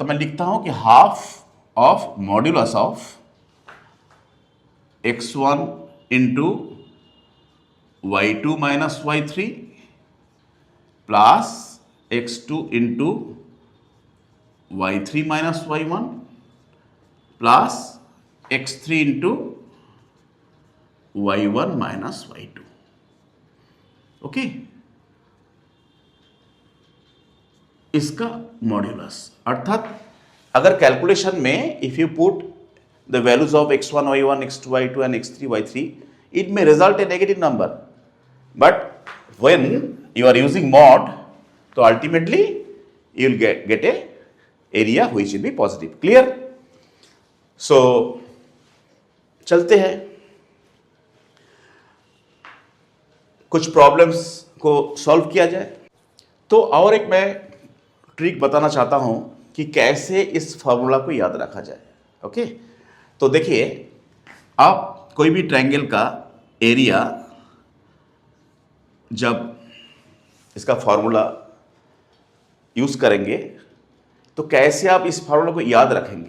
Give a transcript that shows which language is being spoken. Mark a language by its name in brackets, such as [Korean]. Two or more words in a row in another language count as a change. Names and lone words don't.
[Hindi] अर्थात मैं लिखता हूं कि [English] half of modulus of x1 into y2 minus y3 plus x2 into y3 minus y1 plus x3 into y1 minus y2. [Hindi] ओके, इसका मॉड्यूलस। अर्थात अगर कैलकुलेशन में [English] if you put the values of x1 y1 x2 y2 and x3 y3, it may result a negative number, but when you are using mod, तो ultimately you will get a area which will be positive. Clear? [Hindi] So चलते हैं, कुछ प्रॉब्लम्स को सॉल्व किया जाए। तो और एक मैं ट्रिक बताना चाहता हूं कि कैसे इस फॉर्मूला को याद रखा जाए। ओके, तो देखिए, आप कोई भी ट्रायंगल का एरिया जब इसका फॉर्मूला यूज करेंगे तो कैसे आप इस फॉर्मूला को याद रखेंगे?